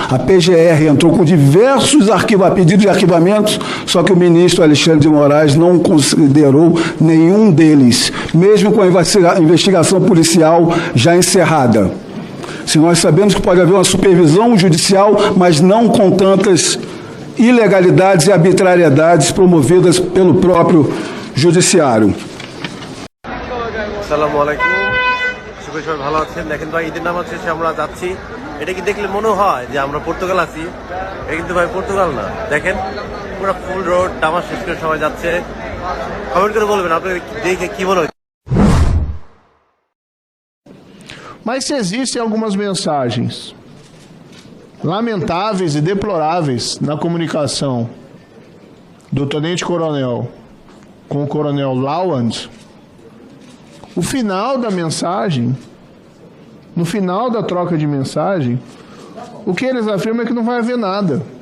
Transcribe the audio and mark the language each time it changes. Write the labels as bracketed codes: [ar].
[pt] A PGR entrou com diversos pedidos de arquivamentos, só que o ministro Alexandre de Moraes não considerou nenhum deles, mesmo com a investigação policial já encerrada. Se nós sabemos que pode haver uma supervisão judicial, mas não com tantas ilegalidades e arbitrariedades promovidas pelo próprio judiciário. [bn] আসসালামু আলাইকুম সবাই ভালো আছেন দেখেন ভাই ঈদের নামাজ শেষে আমরা যাচ্ছি এটা কি দেখলে মনে হয় যে আমরা পর্তুগাল আছি এটা কিন্তু ভাই পর্তুগাল না দেখেন পুরো ফুল রোড নামাজ শেষ করে সবাই যাচ্ছে কমেন্ট করে বলবেন আপনি দেখে কি মনে হয় [pt] Mas se existem algumas mensagens lamentáveis e deploráveis na comunicação do tenente-coronel com o coronel Lawand, o final da mensagem, no final da troca de mensagem, o que eles afirmam é que não vai haver nada.